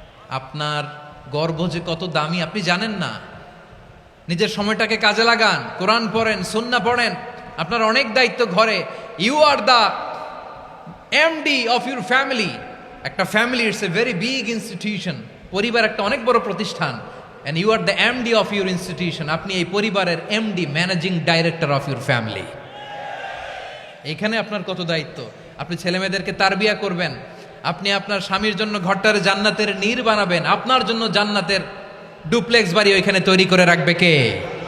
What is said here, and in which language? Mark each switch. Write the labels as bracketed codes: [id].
[bn] আপনার গর্ভ যে কত দামি আপনি জানেন না। নিজের সময়টাকে কাজে লাগান, কোরআন পড়েন, সুন্নাহ পড়েন। আপনার অনেক দায়িত্ব ঘরে। [en] You are the MD of your family. একটা family it's a very big institution. [bn] পরিবার একটা অনেক বড় প্রতিষ্ঠান। [en] and you are the MD of your institution. [bn] আপনি এই পরিবারের MD, [en] Managing director of your family. [bn] এখানে আপনার কত দায়িত্ব। আপনি ছেলেমেয়েদেরকে তারবিয়া করবেন। আপনি আপনার স্বামীর জন্য ঘরটার জান্নাতের নীর বানাবেন। আপনার জন্য জান্নাতের ডুপ্লেক্স বাড়ি ওইখানে তৈরি করে রাখবে কে?